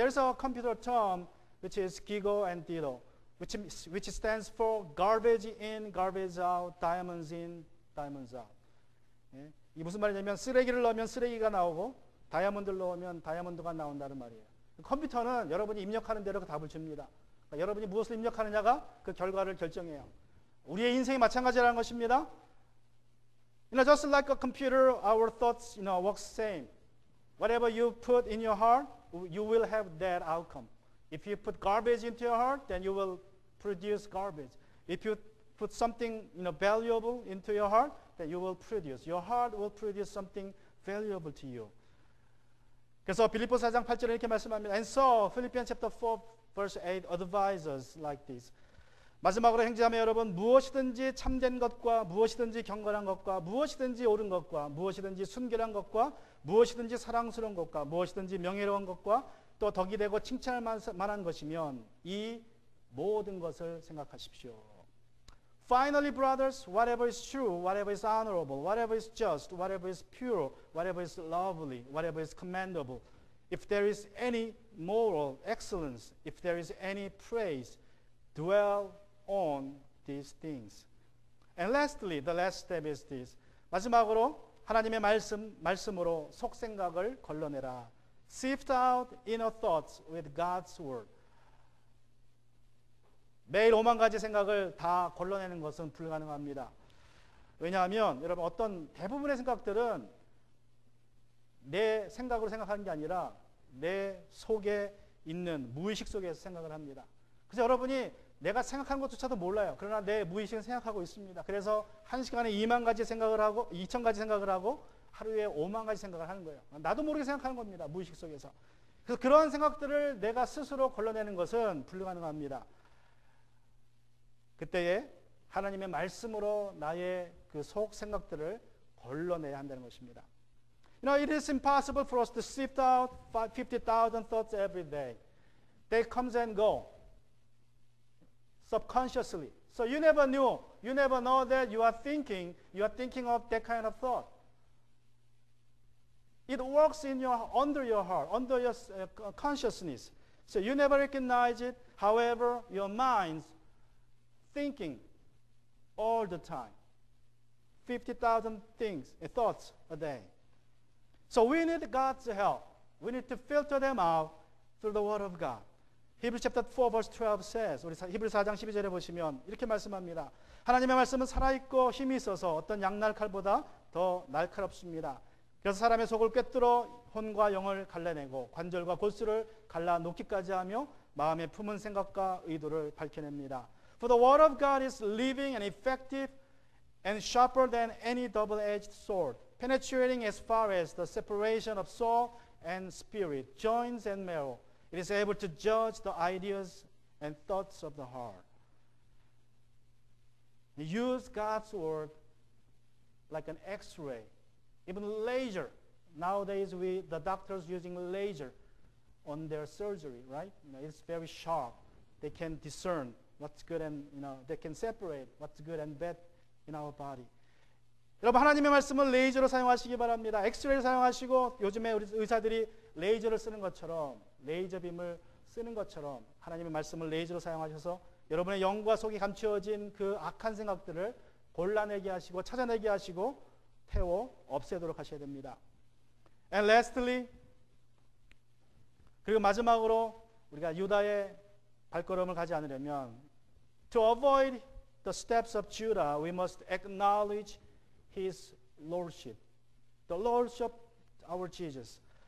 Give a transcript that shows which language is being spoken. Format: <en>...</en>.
<en>There's a computer term which is 기고 and 디도, which stands for garbage in, garbage out, diamonds in, diamonds out.</en> <ko>예? 이게 무슨 말이냐면 쓰레기를 넣으면 쓰레기가 나오고 다이아몬드를 넣으면 다이아몬드가 나온다는 말이에요. 컴퓨터는 여러분이 입력하는 대로 그 답을 줍니다. 그러니까 여러분이 무엇을 입력하느냐가 그 결과를 결정해요. 우리의 인생이 마찬가지라는 것입니다.</ko> <en>Just like a computer, our thoughts, work same. Whatever you put in your heart, you will have that outcome. If you put garbage into your heart, then you will produce garbage. If you put something, valuable into your heart, then you will produce. Your heart will produce something valuable to you.</en> <ko>그래서 빌립보서 4장 8절에 이렇게 말씀합니다.</ko> <en>And so, Philippians chapter 4, verse 8 advises like this.</en> <ko>마지막으로 형제자매 여러분, 무엇이든지 참된 것과 무엇이든지 경건한 것과 무엇이든지 옳은 것과 무엇이든지 순결한 것과 무엇이든지 사랑스러운 것과 무엇이든지 명예로운 것과 또 덕이 되고 칭찬할 만한 것이면 이 모든 것을 생각하십시오.</ko> <en>Finally, brothers, whatever is true, whatever is honorable, whatever is just, whatever is pure, whatever is lovely, whatever is commendable, if there is any moral excellence, if there is any praise, dwell on these things. And lastly, the last step is this.</en> <ko>마지막으로 하나님의 말씀으로 속생각을 걸러내라.</ko> <en>Sift out inner thoughts with God's word.</en> <ko>매일 5만 가지 생각을 다 걸러내는 것은 불가능합니다. 왜냐하면 여러분 어떤 대부분의 생각들은 내 생각으로 생각하는 게 아니라 내 속에 있는 무의식 속에서 생각을 합니다. 그래서 여러분이 내가 생각하는 것조차도 몰라요. 그러나 내 무의식은 생각하고 있습니다. 그래서 한 시간에 2만 가지 생각을 하고 2천 가지 생각을 하고 하루에 5만 가지 생각을 하는 거예요. 나도 모르게 생각하는 겁니다. 무의식 속에서. 그래서 그런 생각들을 내가 스스로 걸러내는 것은 불가능합니다. 그때에 하나님의 말씀으로 나의 그 속 생각들을 걸러내야 한다는 것입니다.</ko> <en>It is impossible for us to sift out 50,000 thoughts every day. They come and go subconsciously. So you never know that you are thinking of that kind of thought. It works under your heart, under your consciousness. So you never recognize it. However, your mind's thinking all the time. 50,000 thoughts a day. So we need God's help. We need to filter them out through the Word of God. Hebrews chapter 4 verse 12 says,</en> <ko>우리 히브리서 4장 12절에 보시면 이렇게 말씀합니다. 하나님의 말씀은 살아있고 힘이 있어서 어떤 양날 칼보다 더 날카롭습니다. 그래서 사람의 속을 꿰뚫어 혼과 영을 갈라내고 관절과 골수를 갈라 놓기까지 하며 마음의 품은 생각과 의도를 밝혀냅니다.</ko> <en>For the word of God is living and effective and sharper than any double-edged sword, penetrating as far as the separation of soul and spirit, joints and marrow. It is able to judge the ideas and thoughts of the heart. Use God's word like an X-ray, even laser. Nowadays, the doctors using laser on their surgery, right? It's very sharp. They can discern what's good and they can separate what's good and bad in our body.</en> <ko>여러분 하나님의 말씀을 레이저로 사용하시기 바랍니다. 엑스레이를 사용하시고 요즘에 우리 의사들이 레이저를 쓰는 것처럼 레이저 빔을 쓰는 것처럼 하나님의 말씀을 레이저로 사용하셔서 여러분의 영과 속이 감추어진 그 악한 생각들을 골라내게 하시고 찾아내게 하시고 태워 없애도록 하셔야 됩니다.</ko> <en>And lastly,</en> <ko>그리고 마지막으로 우리가 유다의 발걸음을 가지 않으려면</ko> <en>to avoid the steps of Judah, we must acknowledge His Lordship, the Lordship of our Jesus.</en>